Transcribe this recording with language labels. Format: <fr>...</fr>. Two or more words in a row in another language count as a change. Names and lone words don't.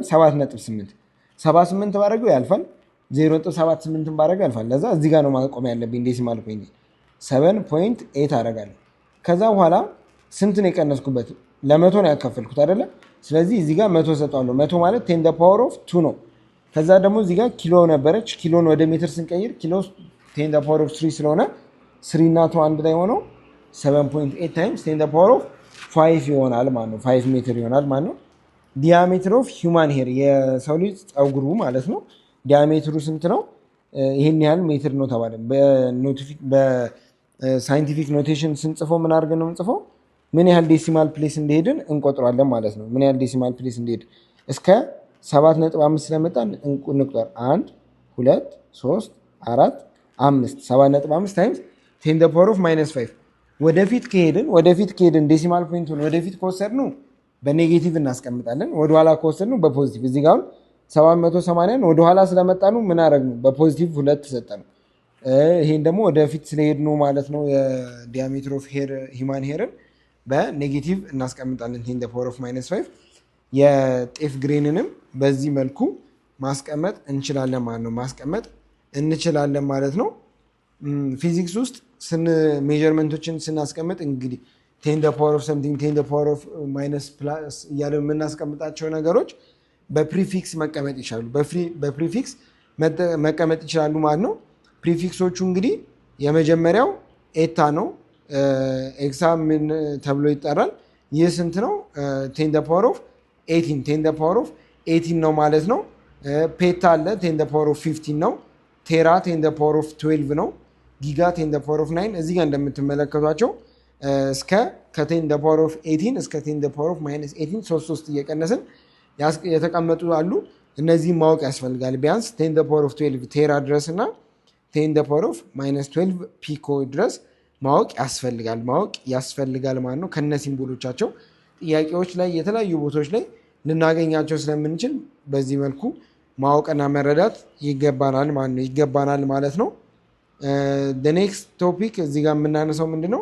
<am>7.8 78 ባደረገው ያልፋል። 0.78 ባደረገው ያልፋል። ለዛ እዚህ ጋር ነው ማቆም ያለብኝ።</am> <en>decimal point</en> <am>7.8 አደርጋለሁ። ከዛ በኋላ ስንት ነው የቀነስኩበት? ለመቶ ነው ያካፈልኩት አይደለ? ስለዚህ እዚህ ጋር 100 ሰጠዋለሁ። 100 ማለት</am> <en>10 the power of 2</en> <am>ነው። ከዛ ደግሞ እዚህ ጋር ኪሎ ነበረች። ኪሎን ወደ ሜትር ስንቀይር ኪሎ</am> <en>10 the power of 3</en> <am>ስለሆነ 3 እና 2 አንድ ላይ ሆነው 7.8</am> <en>times 10 the power of 5</en> <am>ይሆናል ማለት ነው። 5 ሜትር ይሆናል ማለት ነው።</am> <en>diameter of human hair</en> <am>የሰው ልጅ ፀጉሩ ማለት ነው። ዲያሜትሩ ስንት ነው? ይሄን ያህል ሜትር ነው ተባለ።</am> <en>scientific notation</en> <am>ስንጽፈው ምን አድርገን ነው የምንጽፈው? ምን ያህል</am> <en>decimal place</en> <am>እንደሄድን እንቆጥራለን ማለት ነው። ምን ያህል</am> <en>decimal place</en> <am>እንደሄድን እስከ 7.5 ስለመጣን እንቁጠር። 1 2 3 4 5 7.5</am> <en>times 10 the power of -5</en> <am>ወደፊት ከሄድን ዴሲማል ፖይንቱን ወደፊት ከወሰድነው በኔጌቲቭ እናስቀምጣለን። ወደኋላ ከወሰድነው በፖዚቲቭ። እዚህ ጋር 780ን ወደኋላ ስለመጣነው ምን አደረግነው? በፖዚቲቭ 2 ሰጠነው። ይሄን ደግሞ ወደፊት ስለሄድነው ማለት ነው</am> <en>diameter of human hair</en> <am>በኔጌቲቭ እናስቀምጣለን</am> <en>10 the power of -5።</en> <am>የጤፍ ግሬንንም በዚህ መልኩ ማስቀመጥ እንችላለን ማለት ነው። ፊዚክስ ውስጥ ሜጀርመንቶችን ስናስቀምጥ እንግዲህ</am> <en>10 the power of something 10 the power of minus plus</en> <am>እያለ የምናስቀምጣቸው ነገሮች በፕሪፊክስ መቀመጥ ይችላሉ። በፕሪፊክስ መቀመጥ ይችላሉ ማለት ነው። ፕሪፊክሶቹ እንግዲህ የመጀመሪያው ኤታ ነው። ኤክሳ ምን ተብሎ ይጠራል? ይህ ስንት ነው?</am> <en>10 the power of 18 10 the power of 18</en> <am>ነው ማለት ነው። ፔታ አለ</am> <en>10 the power of 15</en> <am>ነው። ቴራ</am> <en>10 the power of 12</en> <am>ነው። ጊጋ</am> <en>10 the power of</en> <am>9 እዚህ ጋር እንደምትመለከቷቸው እስከ ከ10 the power of 18 እስከ</am> <en>10 the power of -18</en> <am>3 እየቀነስን የተቀመጡ አሉ። እነዚህ ማወቅ ያስፈልጋል። ቢያንስ</am> <en>10 the power of 12</en> <am>ቴራ ድረስ እና</am> <en>10 the power of -12</en> <am>ፒኮ ድረስ ማወቅ ያስፈልጋል ማለት ነው። ከነ ሲምቦሎቻቸው ጥያቄዎች ላይ የተለያዩ ቦታዎች ላይ ልናገኛቸው ስለምንችል በዚህ መልኩ ማወቅና መረዳት ይገባናል ማለት ነው።</am> <en>next topic</en> <am>እዚህ ጋር የምናነሳው ምንድነው?</am>